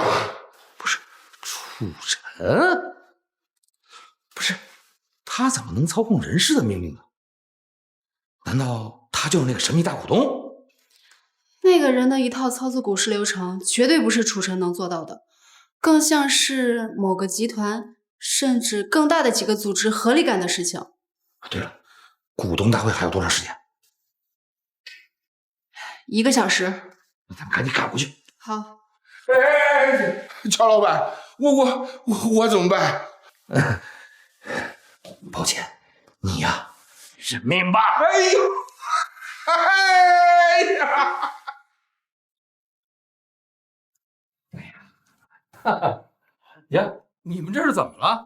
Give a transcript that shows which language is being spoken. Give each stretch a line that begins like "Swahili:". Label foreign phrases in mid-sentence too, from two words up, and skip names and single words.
Chinese: 不是楚晨，不是他怎麼能操控人事的命令呢？難道他就是那個神秘大股東？那個人的一套操作股市流程，絕對不是楚晨能做到的，更像是某個集團，甚至更大的幾個組織合力幹的事情。對了，股東大會還有多長時間？1個小時。那咱們趕緊趕過去。好。哎，喬老闆，我怎麼辦？抱歉，你呀，認命吧。哎呦，哎呀！呀，你們這是怎麼了？